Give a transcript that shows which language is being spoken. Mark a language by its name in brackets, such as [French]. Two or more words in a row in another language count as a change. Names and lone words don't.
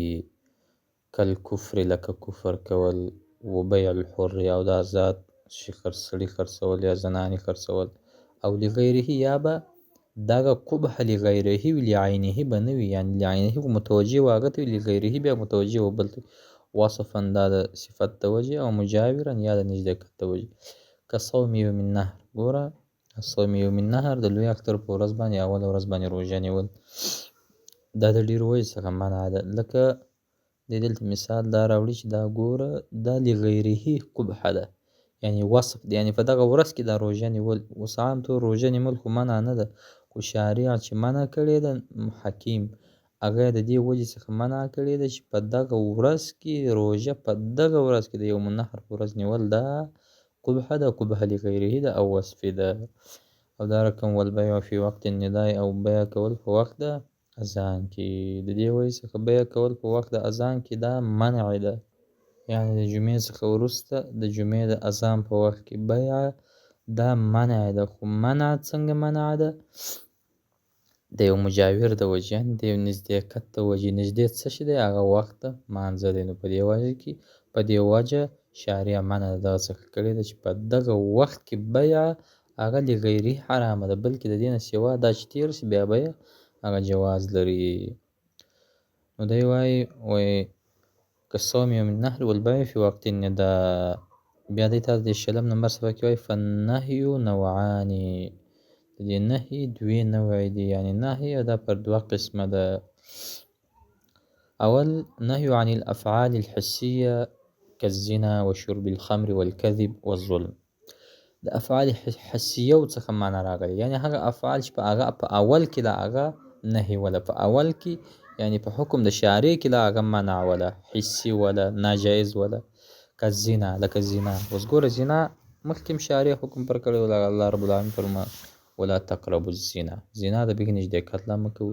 [Pashto] کالکفر، لکه کفر کول، [Arabic] و بیع الحر، [Pashto] او د آزاد سړي خرڅول یا زنانې خرڅول، او لغیره، یا به دغه [Arabic] قبح لغیره [Pashto] وي، لعینه به نه وي، یعنې لعینه متوجه و هغه ته وي، لغیره بیا متوجه و بل ته، وصفا دا د صفت د وجې، او مجاورا یا د نزدېکت د وجې. که [Arabic] صوم یوم النهر، [Pashto] ګوره [Arabic] صوم یوم النهر [Pashto] د لوی اختر په ورځ باندې، اوله ورځ باندې روژه نیول، دا د ډېرو وجې څخه منع ده. لکه دی دلته مثال دا راوړي چې دا ګوره دا لغیره قبح ده، یعنې وصف دی، یعنې په دغه ورځ کې دا روژه نیول. اوس عام طور روژه نیول خو منع نه ده، خو شارع چې منع کړې ده حکیم، هغه د دې وجې څخه منع کړې ده چې په دغه ورځ کې روژه، په دغه ورځ کې د [Arabic] یوم النهر [Pashto] په ورځ نیول دا قبح ده، [Arabic] قبح لغیره [Pashto] ده او وصفي ده. [Arabic] او دا رقم والبیع فی وقت النداء، [Pashto] او بیع کول په وخت د اذان کې، د دې وجې څخه بیع کول په وخت د اذان کې دا منع ده، یعنې د جمعې څخه وروسته د جمعې د اذان په وخت کې بیع دا منع ده. خو منع څنګه منع ده؟ د یو مجاور د وجې، یعنې د یو نزدېکت د وجې. نږدې څه شي دی؟ هغه وخت د مانځه دی. نو په دې وجه کې، په دې وجه شارع منع د دغه څخه کړې ده چې په دغه وخت کې بیع هغه لغیرې حرامه ده، بلکې د دې نه سوا دا چې تېر شي بیا بیع هغه جواز لري. نو دی وایي [Arabic] كالصوم یوم النهر والبیع فی وقت النداء. [Pashto] بیا دی ته د 20 نمبر صفحه کې وایي [Arabic] فالنهي نوعان، [Pashto] د دې نهي دوې نوعې دي، یعنې نهي دا پر دوه قسمه ده. [Arabic] اول نهي عن الافعال الحسیه كالزنا وشرب الخمر والكذب والظلم. [Pashto] د افعال حسیو څخه معنا راغلې، یعنې هغه افعال چې په اول کې د هغه نهي وله، په اول کې یعنې په حکم د شارع کې د هغه منع وله، حسي وله، ناجایز وله. که زنا، لکه زنا. اوس ګوره زنا مخکې هم شارع حکم پر کړی و، [Arabic] الله رب العالمین [Pashto] فرمایي [Arabic] ولا تقربوا الزنا، [Pashto] زنا د بیخي نږدې کتله مه کوئ.